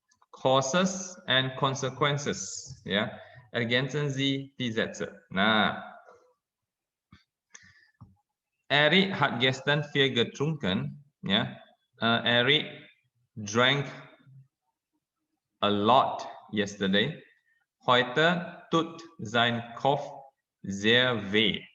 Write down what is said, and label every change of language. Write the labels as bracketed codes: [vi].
[en] Causes and consequences. [de] Ja, ergänzen Sie die Sätze. Nah, Eric hat gestern viel getrunken. [en] Ja, Eric drank a lot yesterday. [de] Heute tut sein Kopf sehr weh.